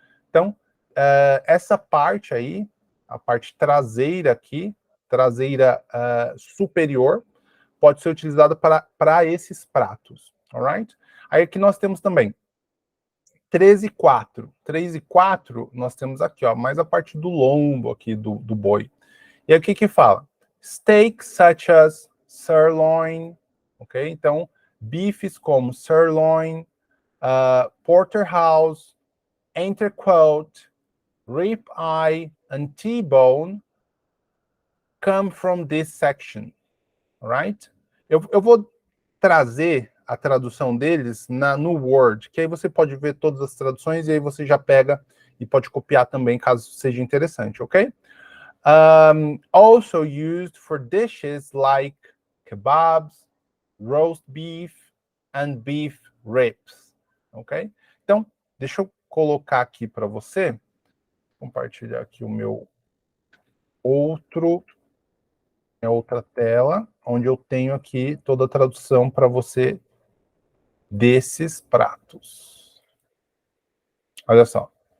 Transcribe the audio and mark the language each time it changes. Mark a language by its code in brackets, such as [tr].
[pt] Então, essa parte aí, a parte traseira aqui, traseira superior, pode ser utilizada para esses pratos, alright? Aí aqui nós temos também 3 e 4. 3 e 4 nós temos aqui, ó, mais a parte do lombo aqui do boi. E aí o que que fala? [en] Steaks such as sirloin, ok? [pt] Então, bifes como [en] sirloin, porterhouse, entrecôte, ribeye and T-bone come from this section, right? [pt] Eu vou trazer a tradução deles no Word, que aí você pode ver todas as traduções e aí você já pega e pode copiar também, caso seja interessante, ok? [en] Also used for dishes like kebabs, roast beef, and beef ribs, ok? [pt] Então, deixa eu colocar aqui para você, compartilhar aqui o meu minha outra tela, onde eu tenho aqui toda a tradução para você desses pratos. Olha só.